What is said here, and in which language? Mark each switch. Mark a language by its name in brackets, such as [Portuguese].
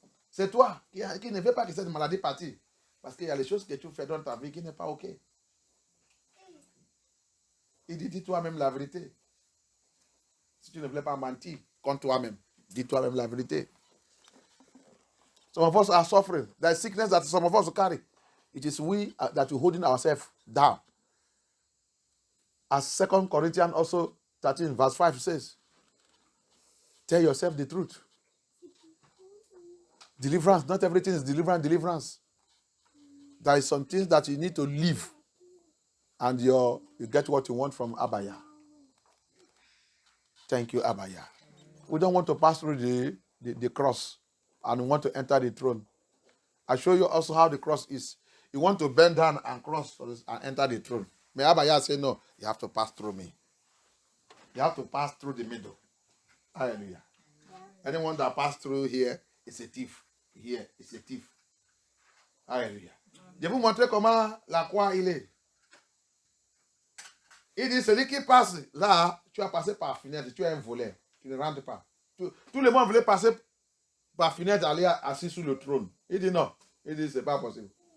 [French] C'est toi qui ne veux pas que cette maladie partir. Parce qu'il y a les choses que tu fais dans ta vie qui n'est pas OK. Il dit, dis toi-même la vérité. Si tu ne voulais pas mentir contre toi-même, dis toi-même la vérité. [English] Some of us are suffering. There is sickness that some of us carry. It is we that are holding ourselves down. As 2 Corinthians also 13 verse 5 says, tell yourself the truth. Deliverance, not everything is deliverance. There is some things that you need to leave and you get what you want from Abaya. Thank you, Abaya. We don't want to pass through the cross and we want to enter the throne. I show you also how the cross is. You want to bend down and cross and enter the throne. May Abaya say, no, you have to pass through me. You have to pass through the middle. Hallelujah. Anyone that passed through here is a thief. Here is a thief. Hallelujah. [French] Je vais vous montrer comment la croix il est. Il dit, celui qui passe là, tu as passé par fenêtre, tu es un voleur. Tu ne rentres pas. Tout le monde voulait passer par fenêtre, aller assis sur le trône. Il dit non. Il dit, c'est pas possible.